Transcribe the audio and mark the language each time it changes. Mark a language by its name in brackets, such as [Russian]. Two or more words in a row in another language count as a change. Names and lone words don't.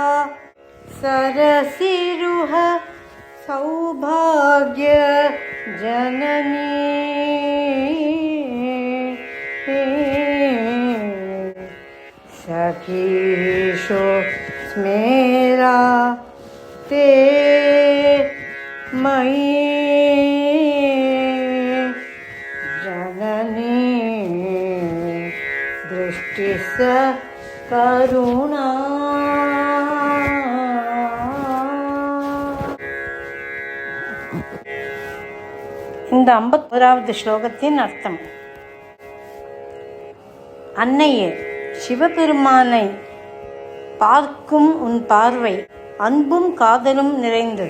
[Sanskrit] सरसिरुह सौभाग्य जननी सखीषु स्मेरा ते मयि जननी दृष्टिस करुणा. [Tamil] இந்த 51வது ஸ்லோகத்தின் அர்த்தம். அன்னையே, சிவபெருமானை பார்க்கும் உன் பார்வை அன்பும் காதலும் நிறைந்தது.